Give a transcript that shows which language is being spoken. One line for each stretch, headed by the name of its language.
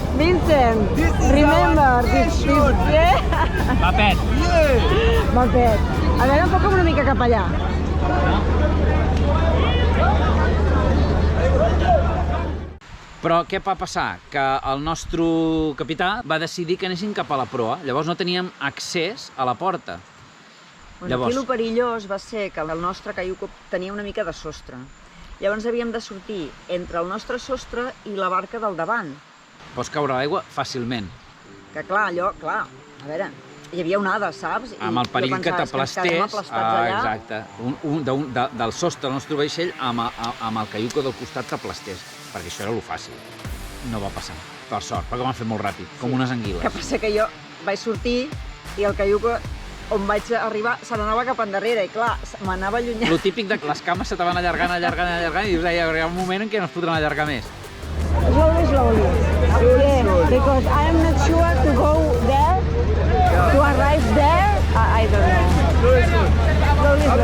English: Vincent, remember this, yeah!
Catalan: Va pet. Va pet. A veure, enfoca'm una mica cap allà. Però què va passar? Que el nostre capità va decidir que anéssim cap a la proa, llavors no teníem accés a la porta. Aquí el perillós va ser que el nostre caiuc tenia una mica de sostre. Llavors havíem de sortir entre el nostre sostre i la barca del davant. Pots caure a l'aigua fàcilment. Que clar, a veure, hi havia onades, saps? Amb el perill que t'aplastés, exacte, del sostre del nostre vaixell amb el caiuc del costat t'aplastés, perquè això era lo fàcil. No va passar, per sort, perquè ho van fer molt ràpid, com unes anguiles. Que passa que jo vaig sortir i el caiuc on vaig arribar se n'anava cap endarrere i clar, m'anava allunyant. Lo típic de que les cames se te van allargant i dius, hi ha un moment en què no es podran allargar més.
English: Slowly. Yeah, because I am not sure to go there, to arrive there, I don't know.